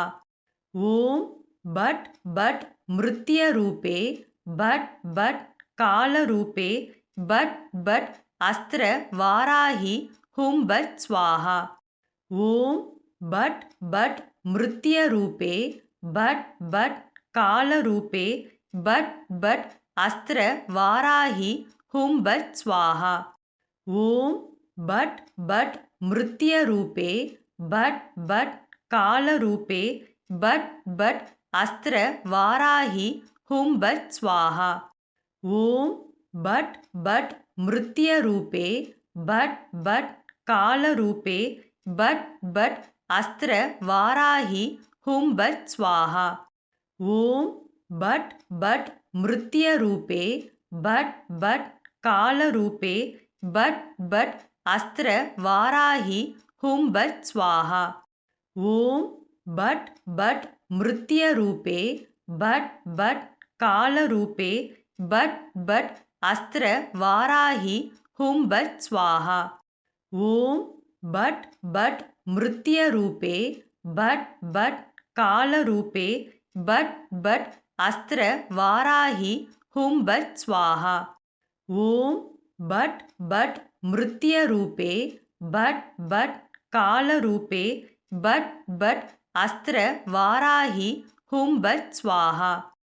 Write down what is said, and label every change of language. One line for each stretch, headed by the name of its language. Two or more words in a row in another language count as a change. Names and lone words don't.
Sanskrit: ओम् फट् फट् मृत्यु रूपे फट् फट् काल रूपे फट् फट् अस्त्र वाराहि हुम् फट् स्वाहा. ओम् फट् फट् मृत्यु रूपे फट् फट् कालरूपे बट अस्त्र वाराहि हुं बट स्वाहा ॐ बट मृत्यरूपे बट कालरूपे बट अस्त्र वाराहि हुं बट स्वाहा ॐ बट मृत्यरूपे बट कालरूपे बट अस्त्र वाराहि हुं बट स्वाहा ॐ बट मृत्यरूपे बट कालरूपे बट अस्त्र वाराहि हुं बट स्वाहा ॐ बट मृत्यरूपे बट कालरूपे बट अस्त्र वाराहि हुं बट स्वाहा ॐ बट मृत्यरूपे बट कालरूपे बट अस्त्र वाराहि हुं बट स्वाहा ॐ बट मृत्यरूपे बट कालरूपे बट अस्त्र वाराहि हुं बट स्वाहा